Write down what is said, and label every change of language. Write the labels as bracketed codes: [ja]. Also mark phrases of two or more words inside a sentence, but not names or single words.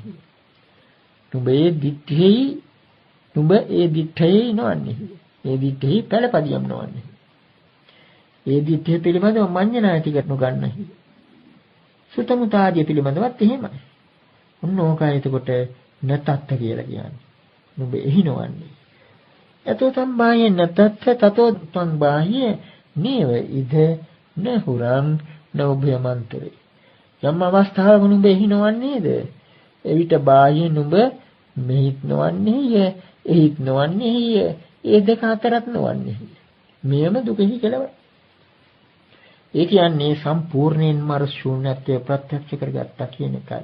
[si] නුඹ ඒ දිත්තේ නොවන්නේ. ඒ දිත්තේ පළපදියම් නොවන්නේ. ඒ දිත්තේ පිළිබඳව මඤ්ඤණා ටික නොගන්නේ. සුතමුතාදිය පිළිබඳවත් එහෙමයි. ඔන්න ඕකයි එතකොට නතත්ත කියලා කියන්නේ. නුඹ එහි නොවන්නේ. [pi] යතෝ සම්බාහ්‍ය නතත්ත තතෝ සංබාහ්‍ය නේව ඉද නහුරං නෝභයමන්තරේ. [si] යම් අවස්ථාවක නුඹ එහි නොවන්නේද? එවිට බාහ්‍ය නුඹ මෙහිත් නොවන්නේය, එහිත් නොවන්නේය. ඒ දෙක අතරත් නොවන්නේ. මෙයම දුකෙහි කෙලවර. ඒ කියන්නේ සම්පූර්ණයෙන්ම අර ශූන්‍යත්වය ප්‍රත්‍යක්ෂ කරගත්තා කියන එකයි.